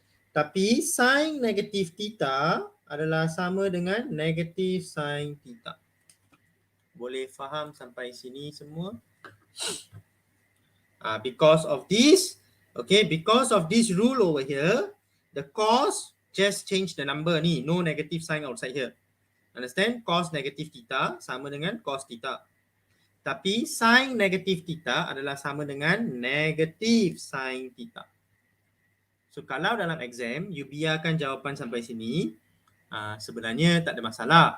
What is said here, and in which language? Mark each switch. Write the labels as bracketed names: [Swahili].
[Malay] Tapi sin negative theta adalah sama dengan negative sin theta. Boleh faham sampai sini semua? [English] Because of this, okay, because of this rule over here, the cos just change the number ni, no negative sign outside here. Understand? [Malay] Cos negative theta sama dengan cos theta. Tapi sin negative theta adalah sama dengan negative sin theta. So kalau dalam exam, you biarkan jawapan sampai sini, sebenarnya tak ada masalah.